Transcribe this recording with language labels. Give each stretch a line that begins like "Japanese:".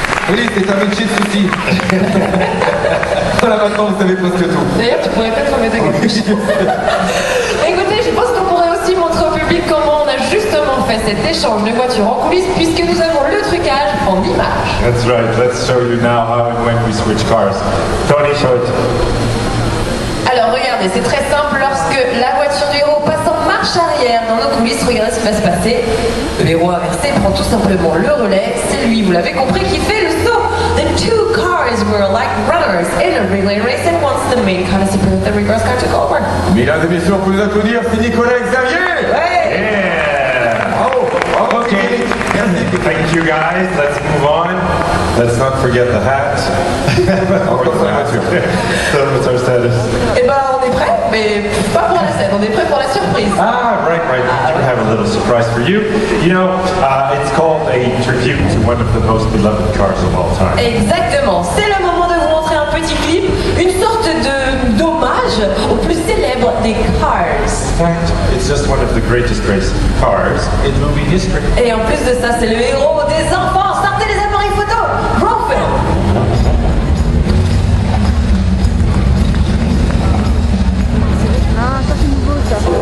French: Oui, c'est un métier de souci. Voilà, maintenant vous savez presque tout. D'ailleurs, tu pourrais peut-être remettre quelque chose. Écoutez, je pense qu'on pourrait aussi montrer au public comment on a justement fait cet échange de voitures en coulisses, puisque nous avons le trucage en images.
English: That's right. Let's show you now how and when we switch cars. Tony, show it.
French: Alors regardez, c'est très simple, lorsque la voiture du héros passe en marche arrière dans nos coulisses, regardez ce qui va se passer. Le héros inversé prend tout simplement le relais, c'est lui, vous l'avez compris, qui fait le saut.
English: The two cars were like runners in a relay race, and once the main car disappeared, the reverse car took over.
French: Mesdames et messieurs, on peut les applaudir, c'est Nicolas et Xavier. Ouais.
English: Yeah.
French: Bravo, bravo.
English: Okay.
French: Merci.
English: Thank you guys. Let's move on. Let's not forget the hat.
French: Encore sur la voiture.
English: So what's our status?
French: Eh ben on est prêt, mais pas pour la scène, on est prêt pour la surprise.
English: Ah, right. We have a little surprise for you. You know, it's called a tribute to one of the most beloved cars of all time.
French: Exactement, c'est le moment de vous montrer un petit clip, une sorte de d'hommage au plus célèbre des Cars.
English: In fact, it's just one of the greatest race cars in movie history.
French: Et en plus de ça, c'est le héros des enfants. Sortez les appareils photo.
English: Roll film.
French: Ah, ça c'est nouveau ça.